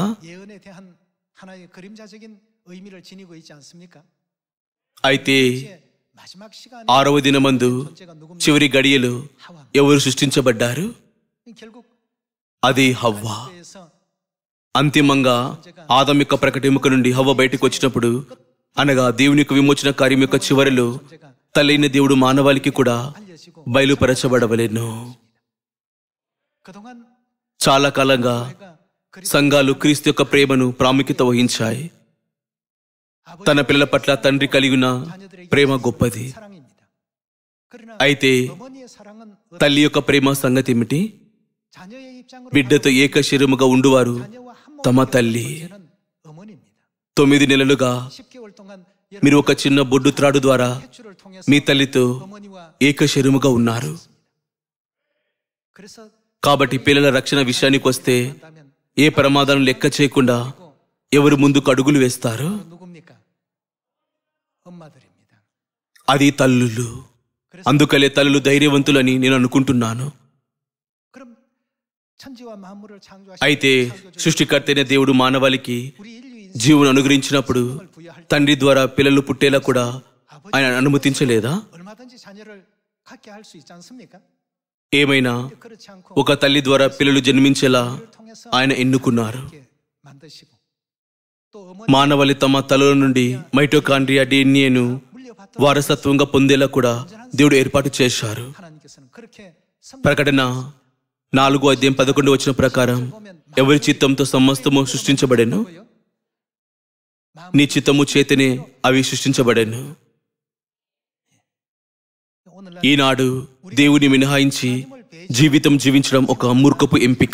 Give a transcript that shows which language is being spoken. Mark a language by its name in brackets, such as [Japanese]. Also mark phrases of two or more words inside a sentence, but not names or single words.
[Korean] 예언에 대한 하나의 그림자적인 의미를 지니고 있지 않습니까? [Telugu] అయితే [Korean] 이제 마지막 시간에 [Telugu] 6వ దినమందు [Korean] 존재가 누굽니까? [Telugu] చివరి గడియలో [Korean] 하와. [Telugu] ఎవరు సృష్టించబడ్డారు? [Korean] 결국 [Telugu] అది హవ్వ. [Korean] 그래서 [Telugu] అంతిమంగా ఆదం యొక్క ప్రకటెముక నుండి హవ్వ బయటకు వచ్చినప్పుడు, అనగా దేవుని యొక్క విమోచన కార్యం యొక్క చివరిలో [Korean] 존재가 [Telugu] తల్లైన దేవుడు మానవాళికి కూడా [Korean] 알려지고 [Telugu] బయలుపరచబడవలెను. [Korean] 그동안 [Telugu] చాలా కాలంగా [Korean] 내가 그리스도 [Telugu] సంఘాలు క్రీస్తు యొక్క ప్రేమను ప్రాముఖ్యత వహించాయి. తన పిల్లల పట్ల తండ్రి కలిగిన [Korean] 자녀들에게 [Telugu] ప్రేమ గొప్పది. [Korean] 사랑입니다. 그러나 [Telugu] అయితే [Korean] 어머니의 사랑은 [Telugu] తల్లి యొక్క ప్రేమ సంగతి ఏమిటి? [Korean] 자녀의 입장으로 [Telugu] బిడ్డతో ఏక శరీరముగా ఉండువారు [Korean] 자녀와 한 [Telugu] తమ [Korean] 몸이 되는 [Telugu] తల్లి. [Korean] 존재는 어머니입니다. [Telugu] 9 నెలలుగా [Korean] 10개월 동안 [Telugu] మీరు ఒక చిన్న బొడ్డు త్రాడు ద్వారా [Korean] 횟줄을 통해서 [Telugu] మీ తల్లితో [Korean] 어머니와 [Telugu] ఏకశరీరముగా ఉన్నారు. [Korean] 그래서 [Telugu] కాబట్టి పిల్లల రక్షణ విషయానికి వస్తే [Korean] 한다면 [Telugu] ఏ ప్రమాదాలను లెక్క చేయకుండా ఎవరు ముందుకు అడుగులు వేస్తారు? [Korean] 누굽니까? 엄마들입니다. [Telugu] అది తల్లులు. అందుకలే తల్లులు ధైర్యవంతులని నేను అనుకుంటున్నాను. [Korean] 그럼 천지와 만물을 창조하신 [Telugu] అయితే సృష్టికర్త అయిన దేవుడు మానవాళికి [Korean] 우리 인류 [Telugu] జీవును అనుగ్రహించినప్పుడు తండ్రి ద్వారా పిల్లలు పుట్టేలా కూడా ఆయన అనుమతించలేదా? [Korean] 얼마든지 자녀를 갖게 할 수 있지 않습니까? [Telugu] ఏమైనా [Korean] 그렇지 않고 [Telugu] ఒక తల్లి ద్వారా పిల్లలు జన్మించేలా [Korean] 그를 통해서 [Telugu] ఆయన ఎన్నుకున్నారు. [Korean] 이렇게 만드시고 또 [Telugu] మానవాళి తమ తలలో నుండి మైటోకాండ్రియా డిఎన్ఏను [Korean] 물려받도록 [Telugu] వారసత్వంగా పొందేలా కూడా దేవుడు ఏర్పాటు చేశారు. [Korean] 하나님께서는 그렇게 [Telugu] ప్రకటన 4:11 ప్రకారం ఎవరి చిత్తంతో సమస్తము సృష్టించబడెను, నీ చిత్తము చేతనే అవి సృష్టించబడెను. [Korean] 오늘날 [Telugu] ఈనాడు దేవుని మినహాయించి జీవితం జీవించడం ఒక మూర్ఖపు ఎంపిక.